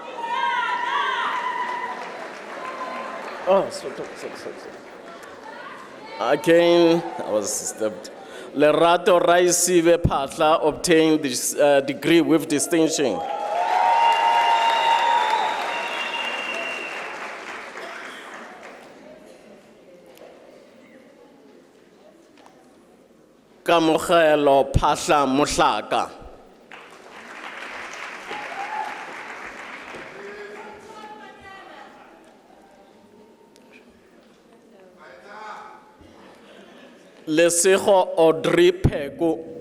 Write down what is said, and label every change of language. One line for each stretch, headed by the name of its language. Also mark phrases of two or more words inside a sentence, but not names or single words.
English: Oh, sorry. Again, I was disturbed. Lerato Raisibe Patla obtained this degree with distinction. Kamogelo Patla Mohlaka. Lesego Audrey Pheko.